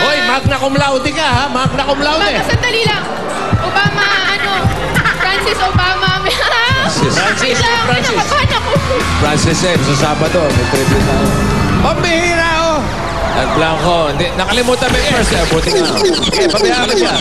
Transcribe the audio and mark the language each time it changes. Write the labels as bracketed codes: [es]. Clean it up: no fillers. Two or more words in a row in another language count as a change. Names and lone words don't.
[la] magna cum laude [tl] ka, ha? [la] Magna cum laude. [tl] Baka sandali lang. Obama, Francis Obama. Francis. Kinakabahan ako. Francis sa Sabado. May tribute na. Pambihira, oh. Nag-blanco. Hindi, nakalimutan mo yung first name. Buti nga. Okay, pabayaan mo siya.